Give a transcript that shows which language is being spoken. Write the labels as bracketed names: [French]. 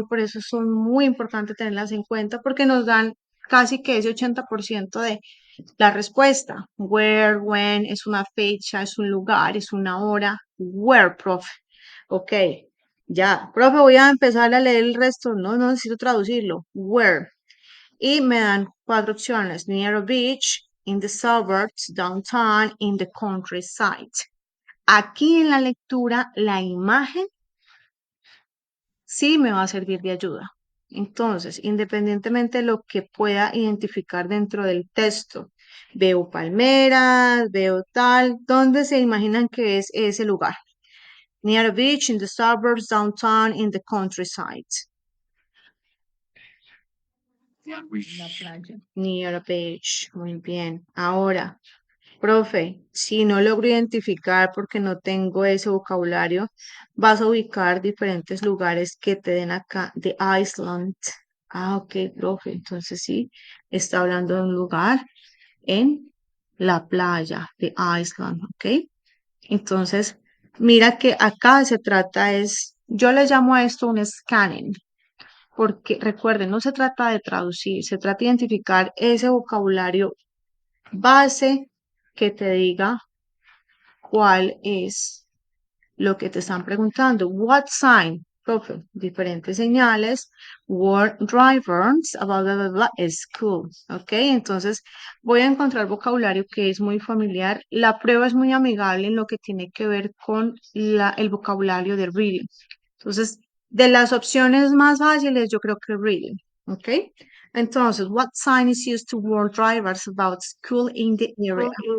[Spanish] Y por eso son muy importantes tenerlas en cuenta porque nos dan casi que ese 80% de la respuesta. Where, when, es una fecha, es un lugar, es una hora. Where, profe. Ok, ya. Profe, voy a empezar a leer el resto. No necesito traducirlo. Where. Y me dan 4 opciones. [English] Near a beach, in the suburbs, downtown, in the countryside. [Spanish] Aquí en la lectura, la imagen sí me va a servir de ayuda. Entonces, independientemente de lo que pueda identificar dentro del texto, veo palmeras, veo tal, ¿dónde se imaginan que es ese lugar? [English] Near a beach, in the suburbs, downtown, in the countryside. [Spanish] La playa. [English] Near a beach, [Spanish] muy bien. Ahora, profe, si no logro identificar porque no tengo ese vocabulario, vas a ubicar diferentes lugares que te den acá de Iceland. Ah, ok, profe. Entonces sí, está hablando de un lugar en la playa de Iceland, ¿ok? Entonces, mira que acá se trata yo le llamo a esto un scanning, porque recuerden, no se trata de traducir, se trata de identificar ese vocabulario base que te diga cuál es lo que te están preguntando. [English] What sign? [Spanish] Profe, diferentes señales. [English] Word drivers, blah, blah, blah, blah, school. [Spanish] Ok, entonces voy a encontrar vocabulario que es muy familiar. La prueba es muy amigable en lo que tiene que ver con el vocabulario de reading. Entonces, de las opciones más fáciles, yo creo que reading. Ok, Entonces, [English] what sign is used to warn drivers about school in the area?